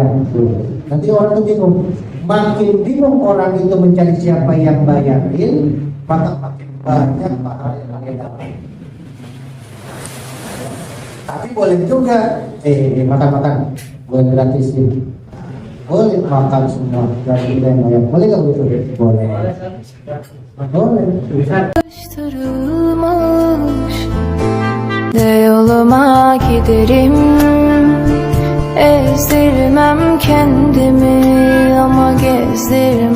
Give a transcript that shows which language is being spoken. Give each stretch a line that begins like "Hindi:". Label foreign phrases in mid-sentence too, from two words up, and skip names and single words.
Indonesian: Nanti orang tuh bingung. Makin bingung orang itu mencari siapa yang bayarin, maka makin banyak pahala yang dia dapat. Tapi boleh juga, makan-makan, boleh gratis ini. Boleh makan semua, gratis yang bayar. Boleh nggak begitu? Boleh. Boleh.
Turkish: Karıştırılmış de yoluma giderim. Ezdirmem kendimi ama gezdirmem